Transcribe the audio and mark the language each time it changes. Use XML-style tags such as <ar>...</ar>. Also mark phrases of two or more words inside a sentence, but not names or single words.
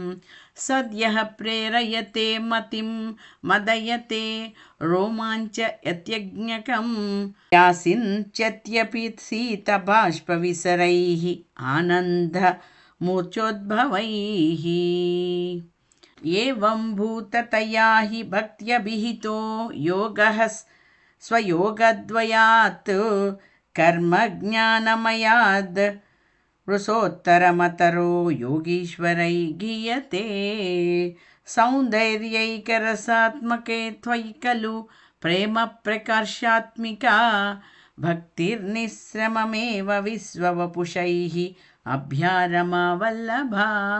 <sa>సద్యః ప్రేరయతే మతిం మదయతే రోమాంచ యత్యజ్ఞకం యాసించ్యత్యపి శీతబాష్పవిసరైః ఆనంద మూర్ఛోద్భవైః. एवं भूततया हि भक्त्यभिहितो योगः स्वयोगद्वयात् कर्मज्ञानमयाद् वृषोत्तरमतरो योगीश्वरै गीयते सौन्दर्यैकरसात्मके त्वयि खलु प्रेम प्रकर्षात्मिका भक्तिर्निःश्रममेव विश्ववपुषैः अभ्यारमा वल्लभा</sa>